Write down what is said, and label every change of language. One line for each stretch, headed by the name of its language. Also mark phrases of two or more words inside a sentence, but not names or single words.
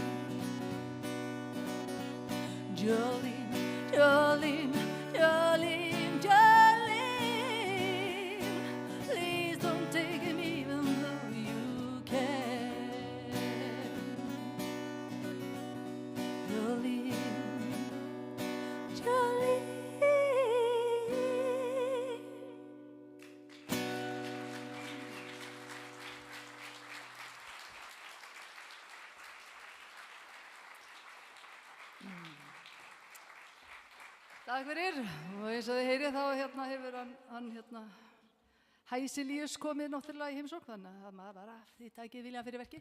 English: Jolene, Jolene, Jolene, Jolene, please don't take him even though you can. Jolene, Jolene.
Icelandic: Takk fyrir, og eins og þið heyrið þá hefur hann Hæsilíus komið náttúrulega í heimsókn, þannig að maður bara þið takið vilja fyrir verki.